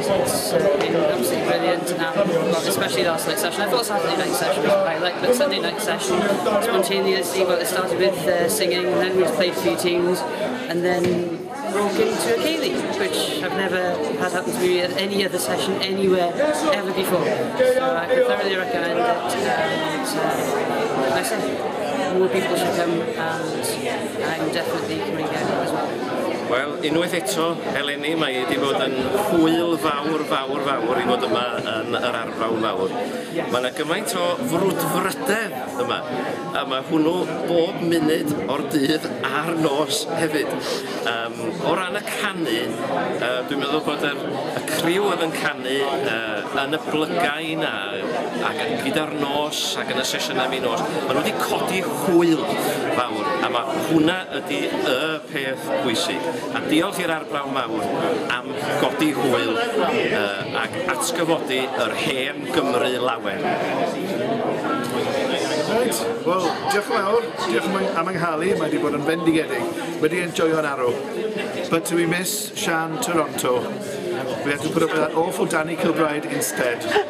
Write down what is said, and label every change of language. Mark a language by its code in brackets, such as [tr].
[en] It's been absolutely brilliant, well, especially last night's session. I thought Saturday night session was a highlight, but Sunday night session, spontaneously, well, it started with singing, and then we played a few tunes, and then broke into a ceilidh, which I've never had happen to me at any other session anywhere ever before. So I could thoroughly recommend it, and like I said, more people should come, and I'm definitely coming again as well. [cy] Wel, unwaith eto, eleni, mae wedi bod yn hwyl fawr i fod yma yn yr Arbrawf Mawr. Mae yna gymaint o frwdfrydedd yma, a mae hwnnw bob munud o'r dydd a'r nos hefyd. O ran y canu, dwi'n meddwl bod y criw oedd yn canu yn y blygau na, gyda'r nos ac yn y sesiynau mi nos, maen nhw wedi codi hwyl fawr, a mae hwnna ydy y peth bwysig. A diolch i'r Arbrawf Mawr am godi hwyl ac atgyfodi yr hen Gymru lawen. Right, wel, diolch yn fawr, diolch am ynghalu, mae wedi bod yn fendigedig, wedi enjoyo'r arw. [en] But we miss Sian Toronto. We had to put up with that awful Danny Kilbride instead.